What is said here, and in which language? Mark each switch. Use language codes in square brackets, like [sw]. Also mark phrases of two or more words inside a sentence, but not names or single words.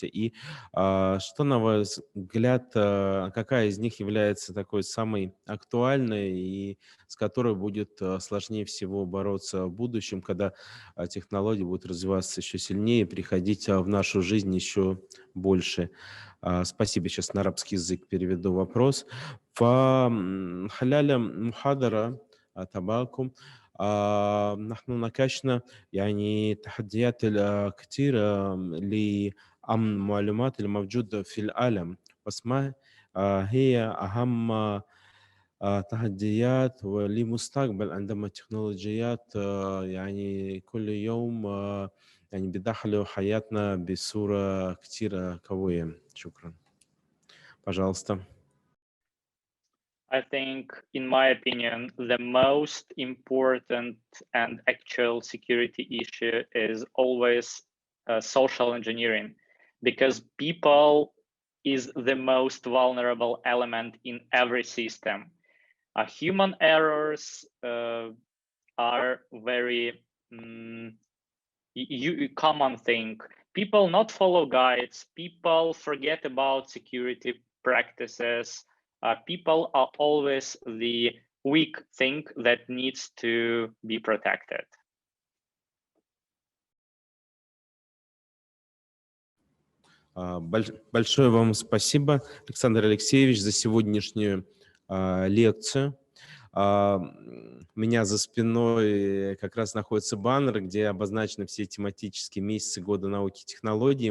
[ru] И что, на ваш взгляд, какая из них является такой самой актуальной и с которой будет сложнее всего бороться в будущем, когда технологии будут развиваться еще сильнее, приходить в нашу жизнь еще больше? Спасибо. Сейчас на арабский язык переведу вопрос. [ar] فخلال محاضرة تبعكم نحن ناقشنا يعني تحديات كثيرة لأمن المعلومات الموجودة في العالم، بس ما هي أهم تحديات ولمستقبل عندما التكنولوجيات يعني كل يوم يعني بيدخلوا حياتنا بصورة كتير قوية. شكرا. [ru] Пожалуйста. [en] I think, in my opinion, the most important and actual security issue is always social engineering, because people is the most vulnerable element in every system. Human errors are very common thing. People not follow guides, people forget about security practices, people are always the weak thing that needs to be protected. [ru] Большое вам спасибо, Александр Алексеевич, за сегодняшнюю лекцию. У меня за спиной как раз находится баннер, где обозначены все тематические месяцы года науки и технологий.